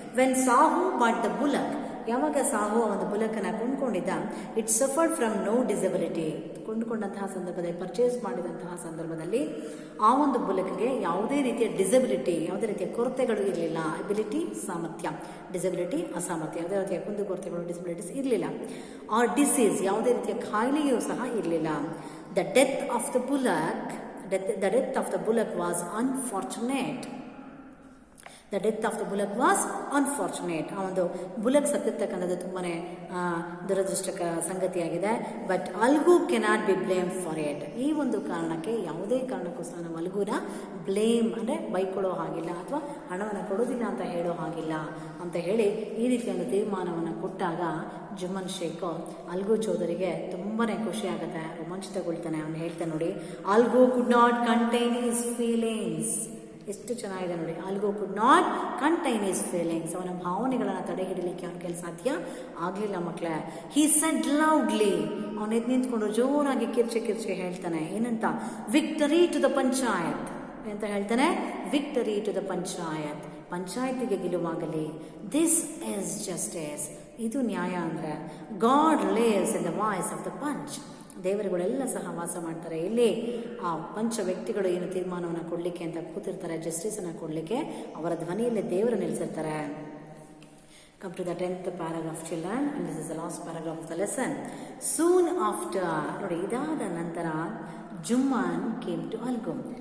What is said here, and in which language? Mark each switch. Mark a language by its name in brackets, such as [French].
[English] when Sahu bought the bullock, [Kannada] ಯಾವಾಗ ಸಾಹು ಒಂದು ಬುಲಕನ್ನು ಕೊಂಡ್ಕೊಂಡಿದ್ದ, [English] it suffered from no disability, [Kannada] ಕೊಂಡುಕೊಂಡಂತಹ ಸಂದರ್ಭದಲ್ಲಿ ಪರ್ಚೇಸ್ ಮಾಡಿದಂತಹ ಸಂದರ್ಭದಲ್ಲಿ ಆ ಒಂದು ಬುಲಕ್ಗೆ ಯಾವುದೇ ರೀತಿಯ ಡಿಸಬಿಲಿಟಿ, ಯಾವುದೇ ರೀತಿಯ ಕೊರತೆಗಳು ಇರಲಿಲ್ಲ. ಎಬಿಲಿಟಿ ಸಾಮರ್ಥ್ಯ, ಡಿಸಬಿಲಿಟಿ ಅಸಾಮರ್ಥ್ಯ, ಯಾವುದೇ ರೀತಿಯ ಕುಂದುಕೊರತೆಗಳು ಡಿಸಬಿಲಿಟೀಸ್ ಇರಲಿಲ್ಲ. ಆ ಡಿಸೀಸ್ ಯಾವುದೇ ರೀತಿಯ ಕಾಯಿಲೆಯೂ ಸಹ ಇರಲಿಲ್ಲ. The death of the Bullock, [English] the death of the bullock was unfortunate. The death of the bullock was unfortunate. [Kannada] ಆ ಒಂದು ಬುಲಕ್ ಸತ್ತಿರ್ತಕ್ಕಂಥದ್ದು ತುಂಬಾ ದುರದೃಷ್ಟಕರ ಸಂಗತಿಯಾಗಿದೆ. [English] But Algu cannot be blame for it. [Kannada] ಈ ಒಂದು ಕಾರಣಕ್ಕೆ ಯಾವುದೇ ಕಾರಣಕ್ಕೋಸ್ಕರ ನಾವು ಅಲ್ಗುನ ಬ್ಲೇಮ್ ಅಂದರೆ ಬೈಕೊಳ್ಳೋ ಹಾಗಿಲ್ಲ ಅಥವಾ ಹಣವನ್ನು ಕೊಡೋದಿಲ್ಲ ಅಂತ ಹೇಳೋ ಹಾಗಿಲ್ಲ ಅಂತ ಹೇಳಿ ಈ ರೀತಿಯ ಒಂದು ತೀರ್ಮಾನವನ್ನು ಕೊಟ್ಟಾಗ ಜುಮ್ಮನ್ ಶೇಖ್ ಅಲ್ಗು ಚೌಧರಿಗೆ ತುಂಬಾ ಖುಷಿ ಆಗುತ್ತೆ, ರೋಮಾಂಚಿತಗೊಳ್ತಾನೆ. ಅವನು ಹೇಳ್ತಾನೆ ನೋಡಿ, [English] Algu could not contain his feelings. [Kannada] ಎಷ್ಟು ಚೆನ್ನಾಗಿದೆ ನೋಡಿ, [English] Algu could not contain his feelings. [Kannada] ಅವನ ಭಾವನೆಗಳನ್ನು ತಡೆ ಹಿಡಿಲಿಕ್ಕೆ ಅವನ ಕೆಲಸ ಸಾಧ್ಯ ಆಗಲಿಲ್ಲ ಮಕ್ಕಳೇ. [English] he said loudly, [Kannada] ಅವನು ಎದ್ದು ನಿಂತ್ಕೊಂಡು ಜೋರಾಗಿ ಕಿರ್ಚಿ ಹೇಳ್ತಾನೆ. ಏನಂತ? [English] victory to the panchayat [Kannada] ಅಂತ ಹೇಳ್ತಾನೆ. [English] victory to the panchayat, [Kannada] ಪಂಚಾಯತಿಗೆ ಗೆಲುವಾಗಲಿ. [English] this is justice, [Kannada] ಇದು ನ್ಯಾಯ ಅಂದರೆ. [English] God lives in the voice of the panch, [Kannada] ದೇವರುಗಳೆಲ್ಲ ಸಹ ವಾಸ ಮಾಡ್ತಾರೆ ಇಲ್ಲಿ. ಆ ಪಂಚ ವ್ಯಕ್ತಿಗಳು ಏನು ತೀರ್ಮಾನವನ್ನು ಕೊಡಲಿಕ್ಕೆ ಅಂತ ಕೂತಿರ್ತಾರೆ, ಜಸ್ಟಿಸನ್ನು ಕೊಡಲಿಕ್ಕೆ, ಅವರ ಧ್ವನಿಯಲ್ಲಿ ದೇವರು ನಿಲ್ಲಿಸಿರ್ತಾರೆ. [English] Come to the 10th paragraph children, and this is the last paragraph of the lesson. Soon after, [Kannada] ನೋಡಿ ಇದಾದ ನಂತರ [English] Jumman came to Algu.